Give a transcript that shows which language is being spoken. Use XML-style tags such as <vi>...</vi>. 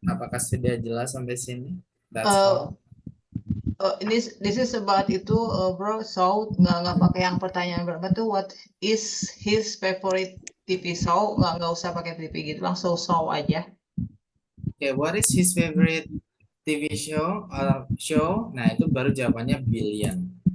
<id>Apakah sudah jelas sampai sini?</id> <en>That's all. This is about</en> <id>itu,</id> <en>bro.</en> <id>So nggak pakai yang pertanyaan berapa tuh.</id> <en>What is his favorite TV show?</en> <id>Nggak usah pakai TV gitu, langsung show aja.</id> <en>Okay, what is his favorite TV show or show?</en> <id>Nah, itu baru jawabannya billion.</id>